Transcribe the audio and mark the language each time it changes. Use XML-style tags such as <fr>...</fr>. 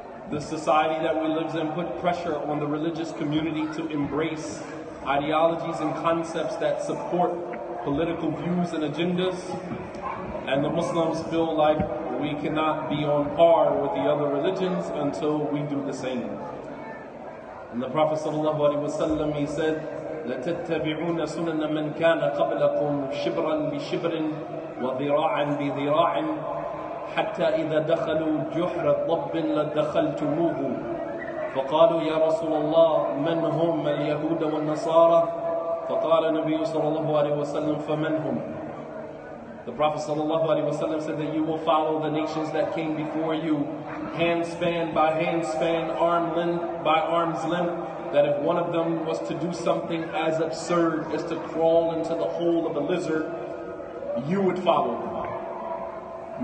<en>The society that we live in put pressure on the religious community to embrace ideologies and concepts that support political views and agendas, and the Muslims feel like we cannot be on par with the other religions until we do the same. And the Prophet sallallahu alaihi wasallam, he said,</en> <ar>لَتَتَّبِعُونَ سُنَنَ مَنْ كَانَ قَبْلَكُمْ شِبْرًا بِشِبْرٍ وَذِرَاعًا بِذِرَاعٍ حَتَّى إِذَا دَخَلُوا جُحْرَ ضَبٍّ لَدَّخَلْتُمُوهُ فقالوا يا رسول الله من هم اليهود والنصارى فقال النبي صلى الله عليه وسلم فمن هم.</ar> <en>The Prophet ﷺ said that you will follow the nations that came before you, hand span by hand span, arm length by arm's length, that if one of them was to do something as absurd as to crawl into the hole of a lizard, you would follow them.</en>